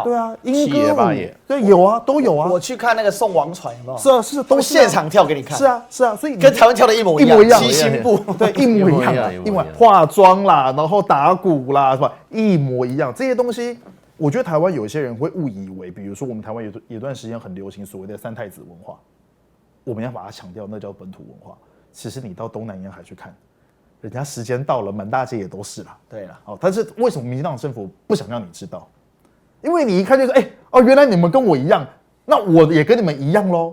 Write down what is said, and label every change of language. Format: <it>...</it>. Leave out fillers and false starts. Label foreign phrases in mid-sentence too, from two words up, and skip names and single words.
<zh>對啊，鶯歌舞，對，有啊，都有啊。我去看那個送王船，有沒有？是啊，是都現場跳給你看。是啊，是啊，所以跟台灣跳的一模一樣，七星步，對，一模一樣，一模一樣。化妝啦，然後打鼓啦，是吧？一模一樣。這些東西，我覺得台灣有一些人會誤以為，比如說我們台灣有段時間很流行所謂的三太子文化，我們要把它強調，那叫本土文化。其實你到東南沿海去看，人家時間到了，滿大街也都是啦。對了，好，但是為什麼民進党政府不想讓你知道？因為你一看就說，原來你們跟我一樣，那我也跟你們一樣嘍。</zh>